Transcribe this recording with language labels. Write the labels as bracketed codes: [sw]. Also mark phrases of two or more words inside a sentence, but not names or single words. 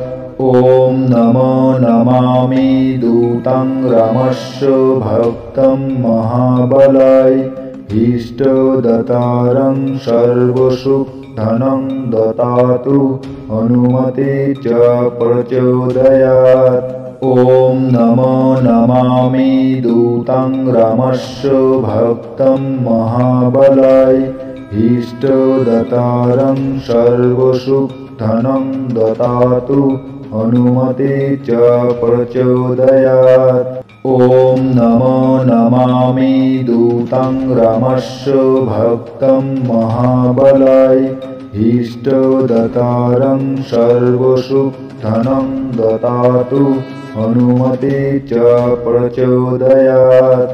[sa] ওম নমো নমামি দূতং রামস্য ভক্তং মহাবলায় ইষ্টদতারং সর্বসুখধনং দদাতু হনুমতে চ প্রচোদয়াৎ। ওম নমো নমামি দূতং রামস্য ভক্তং মহাবলায় इष्टदतारं सर्वसुखधनं ददातु हनुमते च प्रचोदयात्। ॐ नमो नमामि दूतं रामस्य भक्तं महाबलाय इष्टदतारं सर्वसुखधनं ददातु हनुमते च प्रचोदयात्।